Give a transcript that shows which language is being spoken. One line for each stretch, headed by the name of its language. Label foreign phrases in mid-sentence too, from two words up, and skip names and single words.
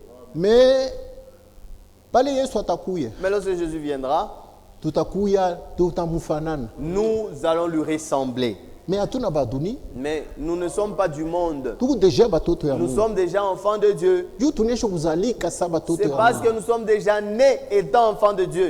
Swahili: Mais pale Yesu atakuya.
French: Mais lorsque Jésus viendra, Nous allons lui ressembler. Mais nous ne sommes pas du monde. Nous sommes déjà enfants de Dieu. C'est parce que nous sommes déjà nés étant enfants de Dieu.